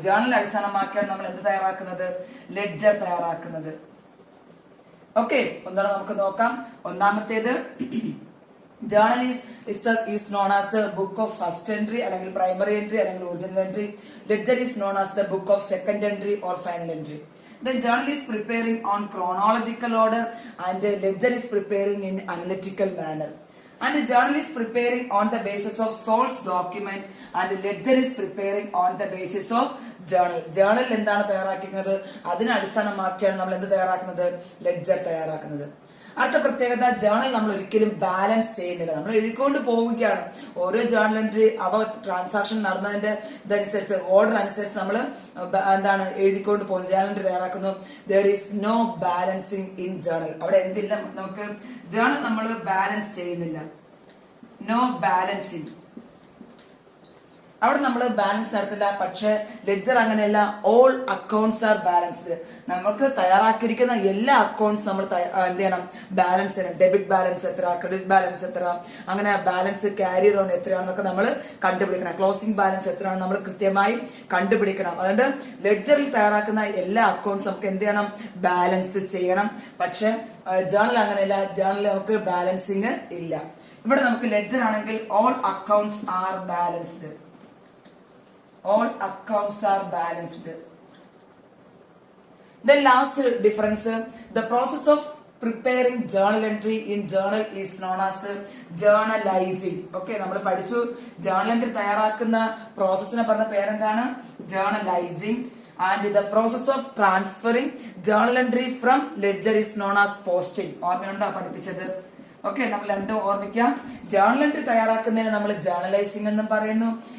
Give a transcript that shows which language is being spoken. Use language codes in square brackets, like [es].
[ml] Journal അടിസ്ഥാനമാക്കിയാണ് നമ്മൾ എന്ത് തയ്യാറാക്കുന്നത്? ലെഡ്ജർ തയ്യാറാക്കുന്നത്. ഓക്കെ, ഒന്നാണ് നമുക്ക് നോക്കാം. ഒന്നാമത്തേത് [en] Journal is known as book of first entry അല്ലെങ്കിൽ primary entry അല്ലെങ്കിൽ original entry. Ledger is known as the book of second entry or final entry. Then journal is preparing on chronological order and ledger is preparing in analytical manner. And journal is preparing on the basis of source document and ledger is preparing on the basis of journal. [ml] Journal എന്താണ് തയ്യാറാക്കുന്നത്? അതിനെ അടിസ്ഥാനമാക്കിയാണ് നമ്മൾ എന്ത് തയ്യാറാക്കുന്നത്? Ledger തയ്യാറാക്കുന്നത്. അടുത്ത പ്രത്യേകത, ജേണൽ നമ്മൾ ഒരിക്കലും ബാലൻസ് ചെയ്യുന്നില്ല, നമ്മൾ എഴുതിക്കൊണ്ട് പോവുകയാണ്. ഓരോ ജേണൽ എൻട്രി അവ ട്രാൻസാക്ഷൻ നടന്നതിന്റെ ഇതനുസരിച്ച് ഓർഡർ അനുസരിച്ച് നമ്മൾ എന്താണ് എഴുതിക്കൊണ്ട് പോകുന്നു, ജേണൽ എൻട്രി തയ്യാറാക്കുന്നു. [en] There is no balancing in journal. [ml] അവിടെ എന്തില്ല, നമുക്ക് ജേണൽ നമ്മൾ ബാലൻസ് ചെയ്യുന്നില്ല. [en] no balancing, [ml] അവിടെ നമ്മൾ ബാലൻസ് നടത്തില്ല. പക്ഷെ ലെഡ്ജർ അങ്ങനെയല്ല, [en] All accounts are balanced. [ml] നമുക്ക് തയ്യാറാക്കിയിരിക്കുന്ന എല്ലാ അക്കൗണ്ട്സ് നമ്മൾ എന്ത് ചെയ്യണം? ബാലൻസ് ചെയ്യണം. ഡെബിറ്റ് ബാലൻസ് എത്ര, ക്രെഡിറ്റ് ബാലൻസ് എത്ര, അങ്ങനെ ബാലൻസ് ക്യാരിയർ ഓൺ എത്രയാണെന്നൊക്കെ നമ്മൾ കണ്ടുപിടിക്കണം. ക്ലോസിംഗ് ബാലൻസ് എത്രയാണ് നമ്മൾ കൃത്യമായി കണ്ടുപിടിക്കണം. അതുകൊണ്ട് ലെഡ്ജറിൽ തയ്യാറാക്കുന്ന എല്ലാ അക്കൗണ്ട്സ് നമുക്ക് എന്ത് ചെയ്യണം? ബാലൻസ് ചെയ്യണം. പക്ഷെ ജേണൽ അങ്ങനെയല്ല, ജേണലിൽ നമുക്ക് ബാലൻസിങ് ഇല്ല. ഇവിടെ നമുക്ക് ലെഡ്ജർ ആണെങ്കിൽ [en] All accounts are balanced. All accounts are balanced. The last difference, the process of preparing journal entry in journal is known as journalizing. Okay, [ml] നമ്മൾ പഠിച്ചു ജേണൽ എൻട്രി തയ്യാറാക്കുന്ന പ്രോസസ്സിനെ പറഞ്ഞ പേരെന്താണ്? [en] journalizing, and the process of transferring journal entry from ledger is known as posting. [ml] ഓർമ്മയുണ്ടോ പഠിപ്പിച്ചത്? Okay, നമ്മൾ രണ്ടും ഓർമ്മിക്കാം. ജേർണൽ എൻട്രി തയ്യാറാക്കുന്നതിന് നമ്മൾ ജേർണലൈസിംഗ് എന്നും പറയുന്നു.